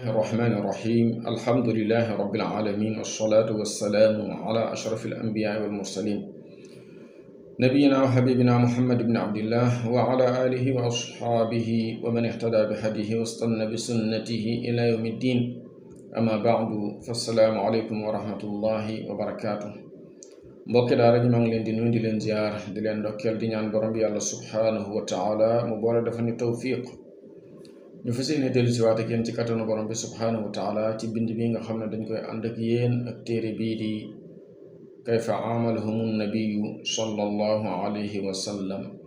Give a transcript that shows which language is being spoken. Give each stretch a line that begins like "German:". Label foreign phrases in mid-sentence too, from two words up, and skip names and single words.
Arabic: الرحمن الرحيم الحمد لله رب العالمين والصلاة والسلام على أشرف الأنبياء والمرسلين نبينا وحبيبنا محمد بن عبد الله وعلى آله وأصحابه ومن اهتدى بهديه واستنى بسنته إلى يوم الدين أما بعد فالسلام عليكم ورحمة الله وبركاته
Wolof: mbokki daara ji maa ngi leen di nuyu di leen ziar di leen ndokkeel di ñaan borom bi yàlla
Arabic: سبحانه وتعالى
Wolof: mu boole dafa ni tawfiq ñu fas yéene dellu si waat ak yéen ci kattanu borom bi
Arabic: سبحانه وتعالى
Wolof: ci bind bi nga xam ne dañ koy ànd ak yéen ak téere bii di
Arabic: كيف عاملهم النبي صلى الله عليه وسلم